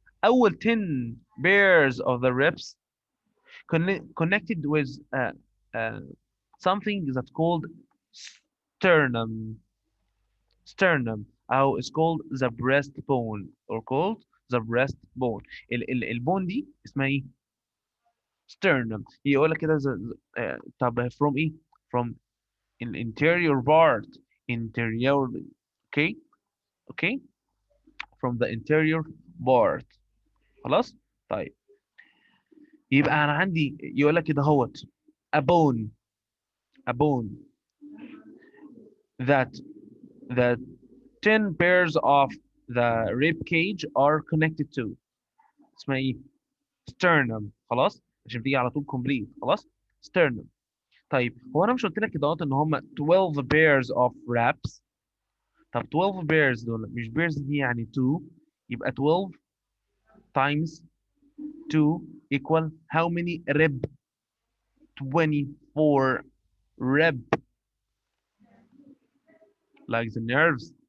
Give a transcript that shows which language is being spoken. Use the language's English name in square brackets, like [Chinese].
[English] اول 10 pairs of the ribs connected with uh, something that's called sternum. sternum او is called the breastbone or called the breastbone. [Arabic] البون دي اسمها ايه؟ sternum. يقول لك كده طب from ايه؟ [English] from interior part. interior. okay. okay. from the interior part. خلاص. [Arabic] طيب يبقى انا عندي يقول لك كده اهوت [English] a bone. a bone that the 10 pairs of the rib cage are connected to. [Arabic] اسمها ايه؟ sternum. خلاص عشان تيجي على طول complete. خلاص. sternum. طيب هو انا مش قلت لك كده اهوت ان هم [English] 12 pairs of wraps؟ [Arabic] طب 12 pairs دول مش pairs دي يعني 2، يبقى [English] 12 times 2 equal how many rib؟ 24 rib. like the nerves.